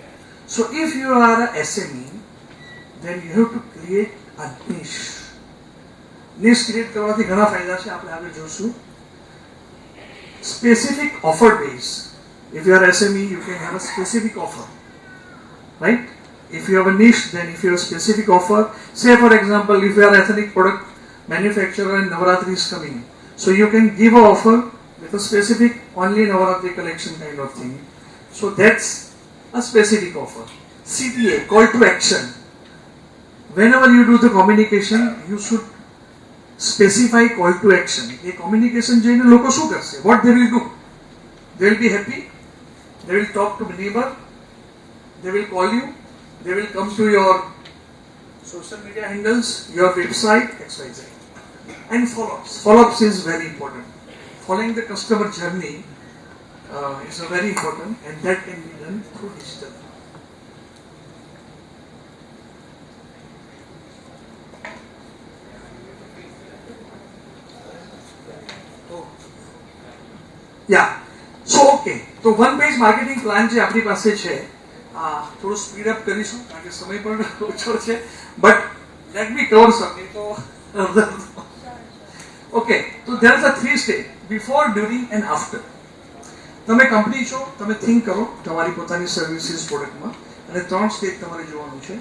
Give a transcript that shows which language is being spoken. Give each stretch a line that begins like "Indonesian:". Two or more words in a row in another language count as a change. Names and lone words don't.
English: So if you are a SME, then you have to create a niche. Niche create
Gujarati: કરવાથી ઘણા ફાયદા છે, આપણે આગળ જોશું.
English: Specific offer base. If you are SME, you can have a specific offer. Right? If you have a niche, then if you have a specific offer, say for example, if you are ethnic product manufacturer and Navaratri is coming, so you can give an offer with a specific only Navaratri collection kind of thing. So that's a specific offer. CTA, call to action. Whenever you do the communication, you should specify call to action. A communication
Gujarati: joine લોકો શું કરશે?
English: What they will do? They will be happy. They will talk to the neighbor. They will call you. They will come to your social media handles, your website, XYZ. And follow-ups. Follow-ups is very important. Following the customer journey is very important, and that can be done through digital. Yeah. So okay.
Gujarati: તો
English: one page marketing plan
Gujarati: જે આપણી પાસે છે, થોડું
English: speed up
Gujarati: કરીશું કારણ કે સમય પણ ઓછો છે,
English: but let me cover something. તો ઓકે, તો there is a 3 stage: before, during and after.
Gujarati: તમે કંપની છો, તમે થિંક કરો તમારી પોતાની
English: services productમાં,
Gujarati: અને 3 સ્ટેજ તમારે જોવાનું છે.